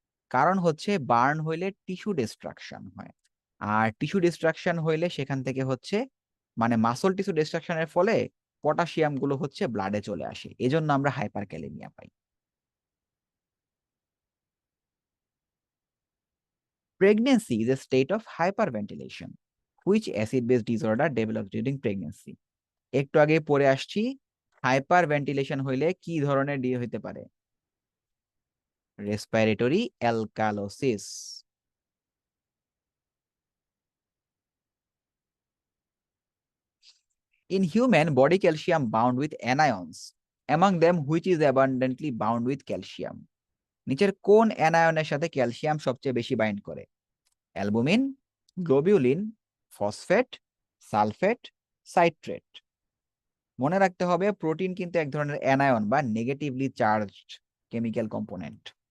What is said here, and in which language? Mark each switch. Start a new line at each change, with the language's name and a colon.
Bangla: কারণ হচ্ছে বার্ন হইলে টিস্যু ডিস্ট্রাকশন হয়, আর টিস্যু ডিস্ট্রাকশন হইলে সেখান থেকে হচ্ছে মানে মাসল টিস্যু ডিস্ট্রাকশনের ফলে পটাশিয়াম গুলো হচ্ছে ব্লাডে চলে আসে, এজন্য আমরা hyperkalaemia pi.
English: Pregnancy is a state of hyperventilation. Which acid-base disorder develops during pregnancy?
Bangla: একটু আগে পড়ে আসছি, হাইপারভেন্টিলেশন হইলে কি ধরনের হইতে পারে? Respiratory alkalosis.
English: In human body calcium bound with anions. Among them which is abundantly bound with calcium?
Bangla: নিচের কোন অ্যানায়নের সাথে ক্যালসিয়াম সবচেয়ে বেশি বাইন্ড করে? Albumin, globulin, phosphate, sulphate, citrate. মনে রাখতে হবে প্রোটিন কিন্তু এক ধরনের অ্যানায়ন বা নেগেটিভলি চার্জড কেমিক্যাল কম্পোনেন্ট।